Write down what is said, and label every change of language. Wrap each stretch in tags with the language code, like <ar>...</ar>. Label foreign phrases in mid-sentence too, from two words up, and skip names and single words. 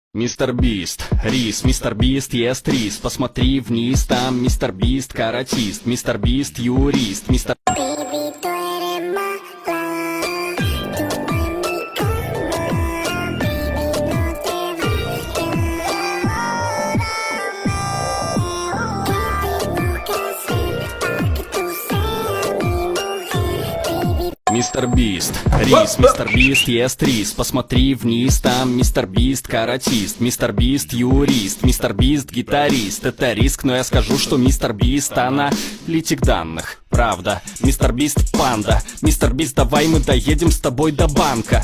<ru>Мистер Бист, рис, мистер Бист ест рис. Посмотри вниз, там мистер Бист каратист, мистер Бист юрист, мистер...</ru> <es>Baby, tú eres mala, tú en mi cama, baby, no te vayas. ¿Qué tengo que hacer para que tú seas mi mujer, baby?</es> <ru>Мистер Бист, рис, мистер Бист ест рис. Посмотри вниз, там мистер Бист каратист, мистер Бист юрист, мистер Бист гитарист. Это риск, но я скажу, что мистер Бист аналитик данных. Правда, мистер Бист панда. Мистер Бист, давай мы доедем с тобой до банка.</ru>